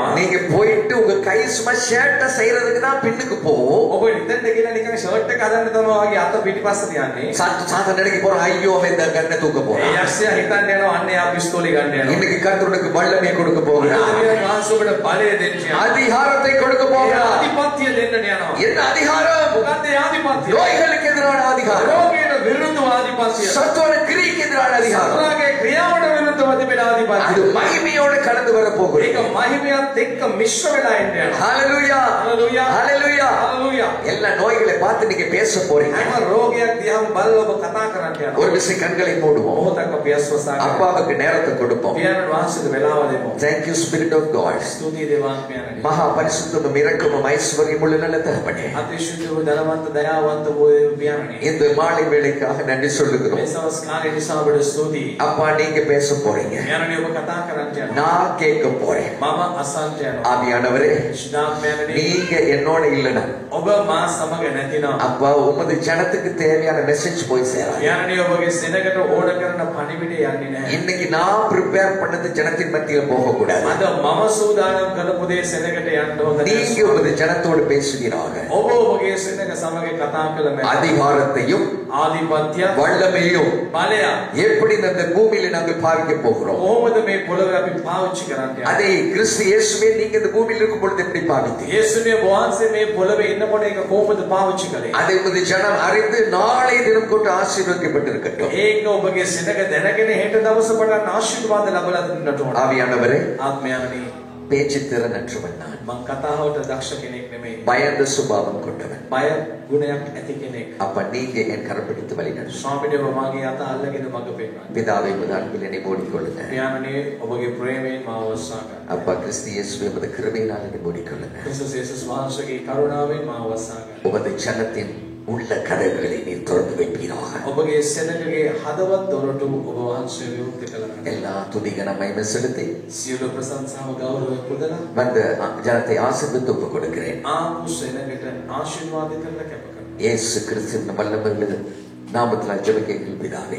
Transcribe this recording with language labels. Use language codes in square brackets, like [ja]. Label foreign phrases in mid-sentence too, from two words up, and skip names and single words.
[ta] நீங்க போயிட்டு உங்க கை சும்மா ஷர்ட் செய்யறதுக்கு தான் பின்னுக்கு போகும். [si] ඔබ ඉතින්ද කියලා නිකන් ෂර්ට් එක හදන්න තමයි වගේ අත පිටිපස්ස තියන්නේ. [ta] சாத்தான் நினைக்க போறான், ஐயோ அவன் இந்த கண்ணை தூக்க போறான். [si] ඒ යක්ෂයා හිතන්නේ යනවා අන්න යා පිස්තෝලේ ගන්න යනවා. [ta] இன்னைக்கு கர்த்தர் உனக்கு வல்லமை கொடுக்க போகிறார். [si] ආදිවාසී ඔබට බලය දෙන්න යනවා. [ta] அதிகாரத்தை கொடுக்க போகிறார். [si] ආධිපත්‍ය දෙන්න යනවා. [ta] என்ன அதிகாரம்? [si] මොකක්ද ආධිපත්‍ය? [ta] நோய்களுக்கு எதிரான அதிகாரம். [si] රෝගයට විරුද්ධ ආධිපත්‍ය. [ta] சத்துவ கிரியைக்கு எதிரான அதிகாரம். [si] සත්‍රාගේ ක්‍රියාවට විරුද්ධව තිබෙන ආධිපත්‍ය. [ta] அது மகிமையோடு கடந்து வர போகிறது. [si] ඒක මහිමයත් එක්ක මිශ්‍ර වෙලා එන්න යනවා. [ta] ஹalleluya [si] හalleluya [ta] ஹalleluya [si] හalleluya. [ta] எல்லா நோய்களை பார்த்து நீங்க பேச போறீங்க. [si] හැම රෝගයක් දිහාම බලලා ඔබ කතා කරන්න යනවා. [ta] ஒரு விஷயம் கண்களை மூடுவோம். [si] මොහොතක් අපි අස්වසාගෙන [ta] அப்பாவுக்கு நேரத்தை கொடுப்போம். [si] පියාණන් වහන්සේට වෙලාව දෙමු. [en] Thank you Spirit of God. [si] ස්තුතියි දේවාත්මයන්ට. [ta] மகா பரிசுத்தமும் இரக்கமும் ஐஸ்வர்யம் உள்ள நல்ல தகப்பனே, [si] අතිශය වූ ධනවන්ත දයාවන්ත වූ පියාණනි. [ta] இந்த மாலை வேளைக்காக நன்றி சொல்லுகிறோம். [si] මේ සවස් කාලේ නිසා ඔබට ස්තුතියි. [ta] அப்பா நீங்க பேச போறீங்க, [si] පියාණනි ඔබ කතා කරන්න යනවා. [ta] நான் கேட்க போறேன். [si] මම අසන්න යනවා. [ta] ஆவியானவரே, [si] ශිදාත්මයන්නි [ta] நீங்க என்னோட இல்லைனா [si] ඔබ මා සමග නැතිනම් [ta] அப்பா உமது ஜனத்துக்கு தேவையான மெசேஜ் போய் சேராது. [si] පියාණනි ඔබගේ සෙනගට ඕන කරන පණිවිඩය යන්නේ නැහැ. [ta] இன்னைக்கு நான் ப்ரிப்பேர் பண்ணது ஜனத்தின் மத்தியில் போக கூடாது. [si] අද මම සූදානම් කරපු දේ සෙනගට යන්න ඕන [ta] நீங்க [si] නැහැ. [ta] உமது ஜனத்தோடு பேசுகிறாங்க. [si] ඔබ ඔබගේ සෙනග සමග කතා කළ මැන [ta] அதிகாரத்தையும் [si] ආධිපත්‍ය [ta] வல்லமையும் [si] බලය [ta] எப்படி இந்த பூமியில நாங்கள் பாவிக்க போகிறோம், [si] කොහොමද මේ පොළොවේ අපි පාවිච්චි කරන්නේ? [ta] அதை கிறிஸ்து இயேசுவே நீங்க இந்த பூமியில் இருக்கும் பொழுது எப்படி பாவித்தீங்க, [si] යේසුනේ වහන්සේ මේ පොළොවේ ඉන්නකොට ඒක කොහොමද පාවිච්චි කළේ? [ta] அதை உமது ஜனம் அறிந்து நாளை தினம் கொண்டு ஆசீர்வதிக்கப்பட்டிருக்கட்டும். [si] ඒක ඔබගේ සෙනග දැනගෙන හෙට දවස පටන් ආශිර්වාද ලැබලා දෙන්නට ඕන. [ta] ஆவியானவரே, [si] ආත්මයන්නි [ta] பேச்சு திறனற்றவன் நான், [si] මං කතාවට දක්ෂ කෙනෙක් නෙමෙයි. [ta] பயந்த சுபாவம் கொண்டவன். [si] බය ගුණයක් ඇති කෙනෙක්. [ta] அப்ப நீங்க என் கரப்பிடித்து வழி நடத்தும். [si] ස්වාමීන් වහන්සේ මගේ අත අල්ලගෙන මඟ පෙන්වන්න. [ta] பிதாவை உமது அன்பில் என்னை மூடிக்கொள்ளுங்க. [si] පියාණනි ඔබගේ ප්‍රේමයෙන් මාව වසා ගන්න. [ta] அப்பா கிறிஸ்து இயேசுவே உமது கிருபையினால் என்னை மூடிக்கொள்ளுங்க. [si] ක්‍රිස්තුස් යේසුස් වහන්සේගේ කරුණාවෙන් මාව වසා ගන්න. [ta] உமது ஜனத்தின் உள்ள கதவுகளை நீர் திறந்து வைப்பீராக. [si] ඔබගේ සෙනගගේ හදවත් දොරටු ඔබ වහන්සේ විවෘත කළා. [ta] எல்லா துதிகன மகிமை செலுத்தி [si] සියලු ප්‍රශංසාව ගෞරවය පුදලා [ta] வந்த ஜனத்தை ஆசீர்வதித்து ஒப்புக் கொடுக்கிறேன். [si] ආපු සෙනගට ආශිර්වාද කරලා කැප කරනවා. [ta] இயேசு கிறிஸ்துவின் வல்லமையுள்ள நாமத்தில் ஜெபிக்கிறேன் பிதாவே.